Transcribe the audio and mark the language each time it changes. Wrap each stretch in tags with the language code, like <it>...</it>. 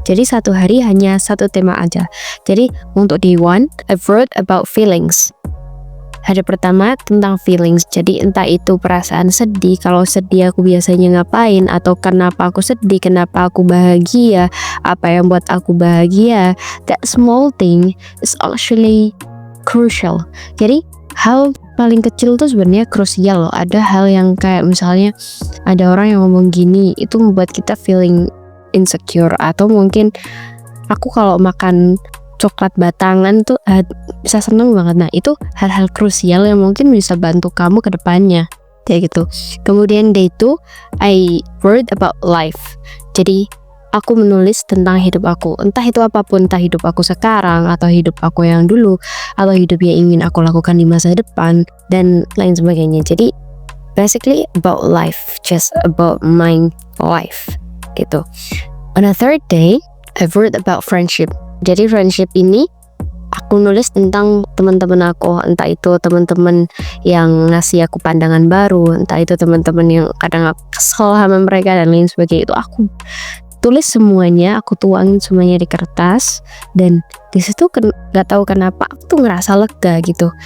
<id>Jadi satu hari hanya satu tema aja. Jadi untuk day 1, I wrote about feelings. Hari pertama tentang feelings, jadi entah itu perasaan sedih, kalau sedih aku biasanya ngapain, atau kenapa aku sedih, kenapa aku bahagia, apa yang buat aku bahagia.</id> <en>That small thing is actually crucial.</en> <id>Jadi hal paling kecil tuh sebenarnya krusial loh. Ada hal yang kayak misalnya ada orang yang ngomong gini, itu membuat kita feeling insecure, atau mungkin aku kalau makan coklat batangan tuh bisa seneng banget. Nah, itu hal-hal krusial yang mungkin bisa bantu kamu ke depannya kayak gitu.</id> <en>Kemudian day 2, I wrote about life.</en> <id>Jadi aku menulis tentang hidup aku, entah itu apapun, entah hidup aku sekarang atau hidup aku yang dulu atau hidup yang ingin aku lakukan di masa depan dan lain sebagainya.</id> <en>Jadi basically about life, just about my life gitu. On a third day, I wrote about friendship.</en> <id>Jadi friendship ini aku nulis tentang teman-teman aku, entah itu teman-teman yang ngasih aku pandangan baru, entah itu teman-teman yang kadang aku kesel sama mereka dan lain sebagainya. Itu aku tulis semuanya, aku tuangin semuanya di kertas, dan di situ nggak tahu kenapa aku tuh ngerasa lega gitu.</id>